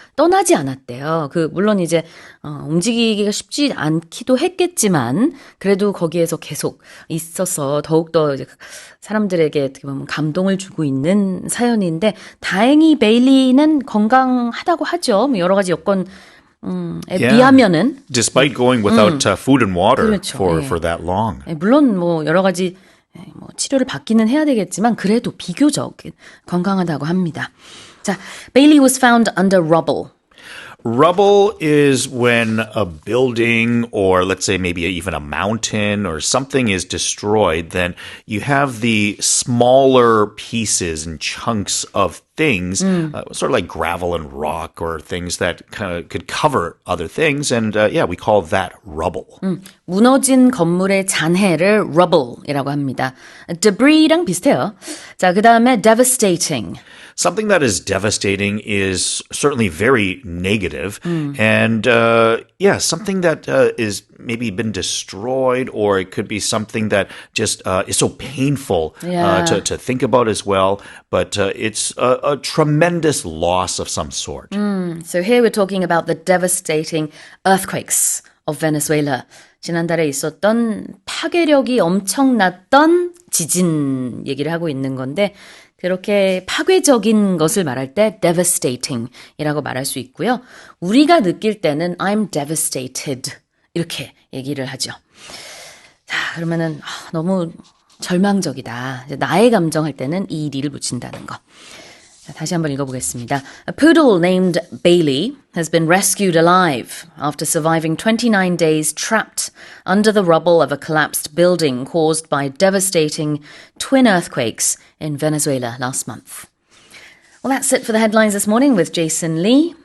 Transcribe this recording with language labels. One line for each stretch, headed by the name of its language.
Korean: 떠나지 않았대요. 물론 이제 움직이기가 쉽지 않기도 했겠지만 그래도 거기에서 계속 있어서 더욱더 이제 사람들에게 어떻게 보면 감동을 주고 있는 사연인데 다행히 베일리는 건강하다고 하죠. 여러 가지 여건 비하면은
English: despite going without food and water
Korean: 그렇죠.
English: for that long.
Korean: 물론 뭐 여러 가지 치료를 받기는 해야 되겠지만 그래도 비교적 건강하다고 합니다. 자,
English: Bailey was found under rubble. Rubble is when a building or let's say maybe even a mountain or something is destroyed, then you have the smaller pieces and chunks of things, sort of like gravel and rock or things that kind of could cover other things. And we call that rubble.
Korean: 무너진 건물의 잔해를 rubble이라고 합니다. debris랑 비슷해요. 자, 그 다음에 devastating.
English: Something that is devastating is certainly very negative. And something that is maybe been destroyed, or it could be something that just is so painful to think about as well. But it's a tremendous loss of some sort. So here we're talking about the devastating earthquakes of Venezuela.
Korean: 지난달에 있었던 파괴력이 엄청났던 지진 얘기를 하고 있는 건데 그렇게 파괴적인 것을 말할 때 devastating 이라고 말할 수 있고요. 우리가 느낄 때는
English: I'm devastated
Korean: 이렇게 얘기를 하죠. 자, 그러면은 너무 절망적이다. 나의 감정 할 때는 ED를 붙인다는 거. 자, 다시 한번 읽어보겠습니다.
English: A poodle named Bailey has been rescued alive after surviving 29 days trapped under the rubble of a collapsed building caused by devastating twin earthquakes in Venezuela last month. Well, that's it for the headlines this morning with Jason Lee.